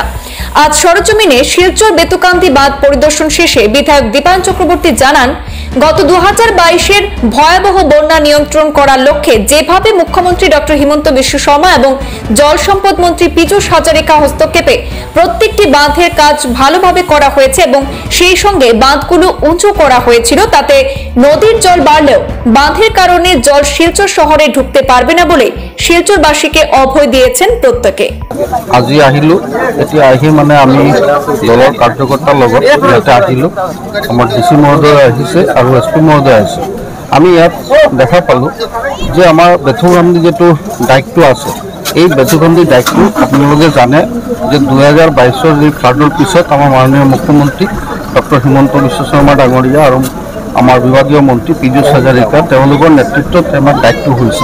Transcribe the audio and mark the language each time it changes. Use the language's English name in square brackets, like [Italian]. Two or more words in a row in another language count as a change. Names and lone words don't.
[Bangla] আজ সরজমিনে শিলচর বেতুকান্দি বাঁধ পরিদর্শন শেষে বিধায়ক দীপায়ন চক্রবর্তী জানান, গত 2022-এর ভয়াবহ বন্যা নিয়ন্ত্রণ করার লক্ষ্যে যেভাবে মুখ্যমন্ত্রী ডক্টর হিমন্ত বিশ্ব শর্মা এবং জল সম্পদ মন্ত্রী পীযূষ হাজারিকা হস্তক্ষেপে প্রত্যেকটি বাঁধের কাজ ভালোভাবে করা হয়েছে এবং সেই সঙ্গে বাঁধগুলো উঁচু করা হয়েছিল, তাতে নদীর জল বাড়লেও বাঁধের কারণে জল শিলচর শহরে ঢুকতে পারবে না বলে শিলচরবাসীকে অভয় দিয়েছেন প্রত্যেকে। [Assamese] আজি আহিলো, এতিয়া আহি মানে আমি দলৰ কাৰ্যকৰ্তাৰ লগত ইয়াতে আহিলো। আমাৰ ডিচি মহোদয় আহিছে আৰু এছপি মহোদয় আহিছে। আমি ইয়াত দেখা পালোঁ যে আমাৰ বেতুকান্দি যিটো দায়িত্ব আছে, এই বেতুকান্দি দায়িত্ব আপোনালোকে জানে যে 2022-ৰ যি ফ্লাডৰ পিছত আমাৰ মাননীয় মুখ্যমন্ত্ৰী ডক্টৰ হিমন্ত বিশ্ব শৰ্মা ডাঙৰীয়া আৰু আমাৰ বিভাগীয় মন্ত্ৰী পীযূষ হাজাৰিকা তেওঁলোকৰ নেতৃত্বত আমাৰ দায়িত্ব হৈছে।